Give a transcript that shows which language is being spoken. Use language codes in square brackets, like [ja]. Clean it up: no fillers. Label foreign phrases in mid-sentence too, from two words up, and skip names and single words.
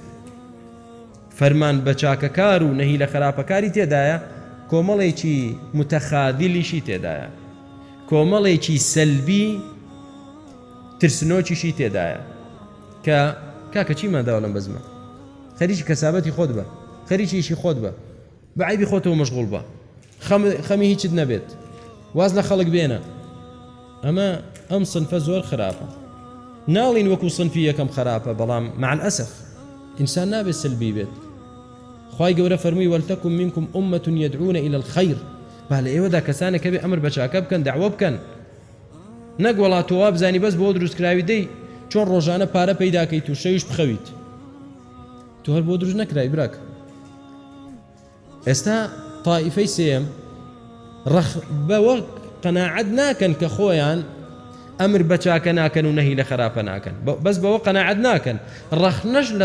[ckb] فەرمان بە چاکەکار و نەهی لە خراپەکاری تێدایە کۆمەڵێکی متەخاذلیشی تێدایە کۆمەڵێکی سەلبی ترسنۆکیشی تێدایە کە کاکە چیمان داوە لەم بەزمە خەریکی کەسابەتی خۆت بە خەریکی ئیشی خۆت بە بە عیبی خۆتەوە مەشغوڵ بە خەمی هیچت نەبێت واز لە خەڵک بێنە ئەم سنفە زۆر خراپە ناڵین وەکو سنفی یەکەم خراپە بەڵام [ar] مع الأسف [ckb] إنسان نابێت سلبی بێت خوای گەورە فەرمووی [ar] وەلتەکن منکم ئومەة يدعون إلى الخير [ckb] با لە ئێوەدا کەسانێک بێ ئەمر بە چاکە بکەن دەعوە بکەن نەک وەڵا تۆ وا بزانی بەس بۆ دروستکراوی دەی چۆن ڕۆژانە پارە پەیداکەیت و شەویش بخەویت تۆ هەر بۆ دروست نەکراوی براکە ئێستا طائفەی سێم بەوە قەناعەت ناکەن کە خۆیان ئەمر بە چاکە ناکەن و نەهی لە خراپە ناکەن بەس بەوە قەناعەت ناکەن ڕەخنەش لە